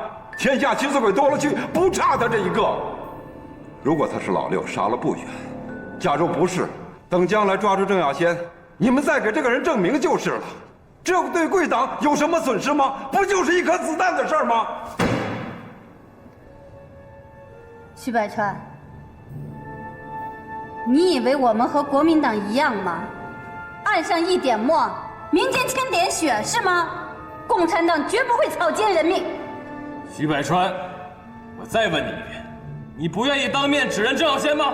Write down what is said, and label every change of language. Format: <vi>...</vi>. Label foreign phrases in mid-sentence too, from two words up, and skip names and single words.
<zh>天下替死鬼多了去，不差他这一个。如果他是老六，杀了不远；假如不是，等将来抓住郑耀先，你们再给这个人证明就是了。这对贵党有什么损失吗？不就是一颗子弹的事儿吗？徐百川，你以为我们和国民党一樣嗎？岸上一點墨，民間千點血，是嗎？共產黨絕不會草菅人命。徐百川，我再問你一遍，你不願意當面指認鄭耀先嗎？</zh>